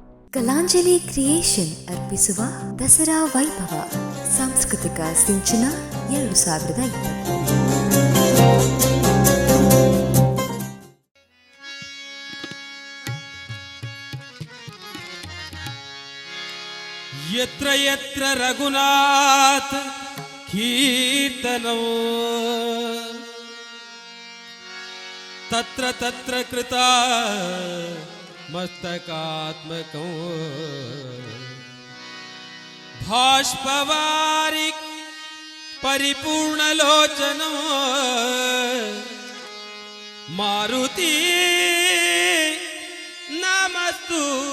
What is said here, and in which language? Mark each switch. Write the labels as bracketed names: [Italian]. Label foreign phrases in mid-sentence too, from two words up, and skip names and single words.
[Kannada] ಕಲಾಂಜಲಿ ಕ್ರಿಯೇಷನ್ ಅರ್ಪಿಸುವ ದಸರಾ ವೈಭವ ಸಾಂಸ್ಕೃತಿಕ ಸಿಂಚನ 2020. [Sanskrit] ಯತ್ರ ಯತ್ರ ರಘುನಾಥ ಕೀರ್ತನೋ ತತ್ರ ತತ್ರ ಕೃತ ಮಸ್ತಕಾತ್ಮಕೋ ಭಾಷ್ಪವಾರಿ ಪರಿಪೂರ್ಣಲೋಚನೋ ಮಾರುತಿ ನಮಸ್ತು